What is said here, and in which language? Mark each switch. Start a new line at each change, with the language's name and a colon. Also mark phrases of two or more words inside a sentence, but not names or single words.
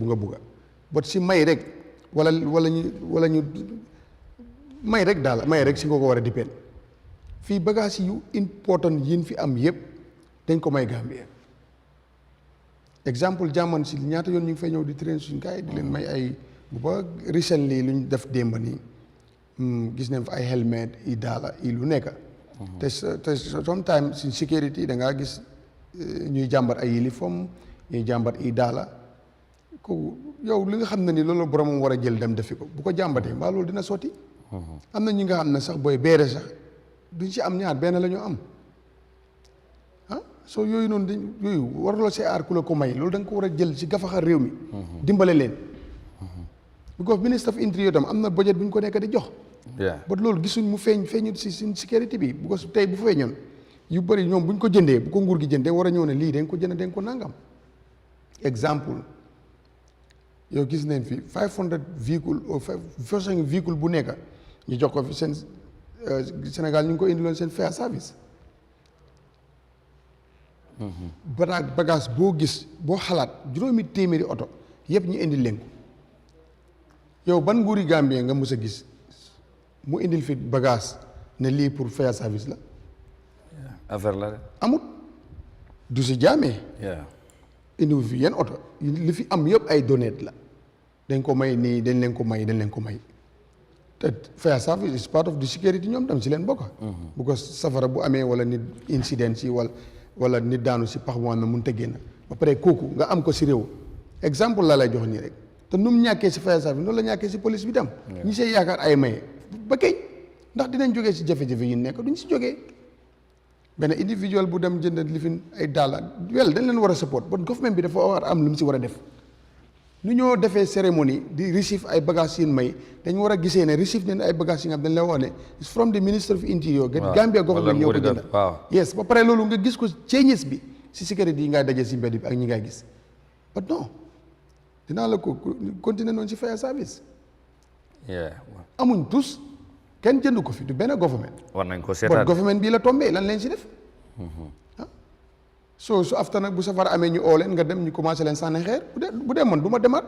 Wolof: nga bëgga bot si may rek wala ñu may rek daal may rek si nga ko war a dépend fii bagage yu important yin fi am yëpp dañ ko may Gambia exemple jamono si ñaata yoon ñu ngi fay ñëw di train suñ gars yi di leen may ay bu ba recently lu ñu def démb nii gis nañ fa ay helmet i daala i lu nekk te sometimes suñ sécurité da ngaa gis ñuy jàmbat ay uniforme ñuy jàmbat i daala ko yow li nga xam ne ni loolu boromam war a jël dem defi ko bu ko jàmbatee mbaa loolu dina sotti am na ñi nga xam ne sax booy beere sax duñ ci am ñaar benn la ñu am soo yooyu noonu dañ yooyu waruloo see aar ku la ko may loolu da nga ko war a jël si gafaxa réew mi dimbale leen because
English: ministre of interior
Wolof: tam am na budget bu ñu ko nekk di jox ba loolu gisuñ mu feeñu si suñ sécurité bi because tey bu feeñoon yu bëri ñoom bu ñu ko jëndee bu ko nguur gi jëndee war a ñëw ne lii dañ ko jënd dañ ko nangam exemple yow gis nañ fi 500 véhicule
French: façon véhicule
Wolof: bu nekk ñu jox ko fi seen Sénégal ñu ngi ko indiloon seen
English: fare service
Wolof: bagage boo gis boo xalaat juróomi téeméeri oto yëpp ñu indil leen ko yow ban nguuri Gambie nga mës a gis mu indil fi bagage ne lii pour
English: fare service
Wolof: la affaire la de amut du si jaamee indiwu fi yenn oto li fi am yëpp ay données la dañ ko may nii dañ leen ko may te
English: fire service is part of the security
Wolof: ñoom tam si leen bokk bu ko safara bu amee wala nit incident si wala nit daanu si pax moo xam ne mënut a génn ba pare kooku nga am ko si réew exemple la lay jox nii rek te nu mu ñàkkee si
English: fire service
Wolof: noonu la ñàkkee si police bi tam ñi see yaakaar ay maye ba kay ndax dinañ jógee si jafe-jafe yi nekk duñ si jógee benn individual bu dem jënd lifin ay daala dañ leen war a
English: support but government
Wolof: bi dafa war a am lu mu si war a def nu ñoo defee cérémonie di receive ay bagages yin may dañ war a gisee ne receive nañ ay bagages yi nga xam dañ la wax ne
English: it's from the Minister of Interior Gambia government
Wolof: ñoo ko jënd yes ba pare loolu nga gis ko changes bi si sécurité yi ngay daje si mbedd bi ak ñi ngay gis but non dinaa la ko continuer noonu si
English: fire service
Wolof: amuñ tous kenn jënd ko fi du benn government war nañ ko seetaan government bii la tombé lan leen si def so su after nag bu safara amee ñu oo leen nga dem ñu commencé leen sànni xeer bu dee man du ma demaat